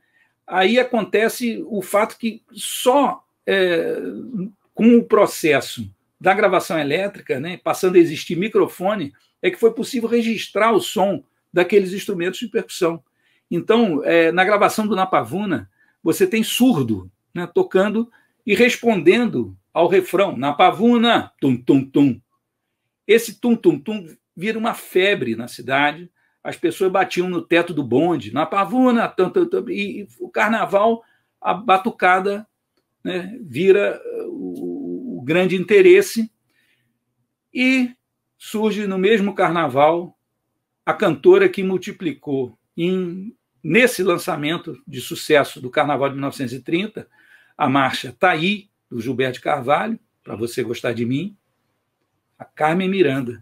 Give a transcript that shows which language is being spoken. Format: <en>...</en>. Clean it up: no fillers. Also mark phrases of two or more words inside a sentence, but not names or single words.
<pt>Aí acontece o fato que só com o processo da gravação elétrica, né, passando a existir microfone, é que foi possível registrar o som daqueles instrumentos de percussão. Então, na gravação do Na Pavuna, você tem surdo, né, tocando e respondendo ao refrão, Na Pavuna, tum, tum, tum. Esse tum, tum, tum vira uma febre na cidade, as pessoas batiam no teto do bonde, Na Pavuna, tum, tum, tum, e o carnaval, a batucada, né, vira o grande interesse, e surge no mesmo carnaval a cantora que multiplicou nesse lançamento de sucesso do Carnaval de 1930, a marcha Taí, do Gilberto de Carvalho, Para Você Gostar de Mim, a Carmen Miranda.</pt>